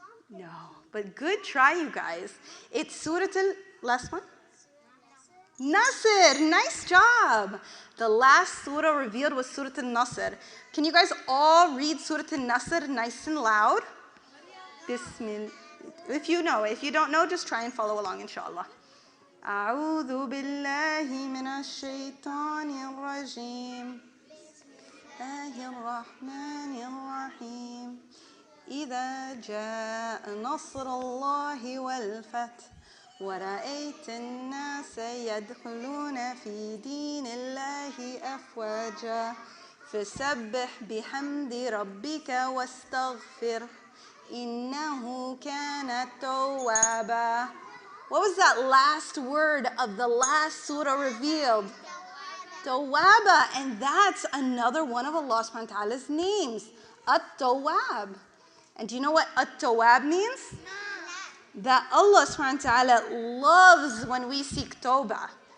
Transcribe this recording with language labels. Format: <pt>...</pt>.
<en>No, but good try, you guys. It's Surah last one? Nasr, nice job. The last surah revealed was Surah Al-Nasr. Can you guys all read Surah Al-Nasr nice and loud? Bismillah. If you know, if you don't know, just try and follow along, inshallah.</en> <ar>أعوذ بالله من الشيطان الرجيم الله الرحمن الرحيم إذا جاء نصر الله والفتح ورأيت الناس يدخلون في دين الله أفواجا فسبح بحمد ربك واستغفر إنه كان توابا.</ar> <en>What was that last word of the last surah revealed? Tawbah. And that's another one of Allah subhanahu wa ta'ala's names. At-Tawwab. And do you know what At-Tawwab means? That Allah subhanahu wa ta'ala loves when we seek Tawbah.</en>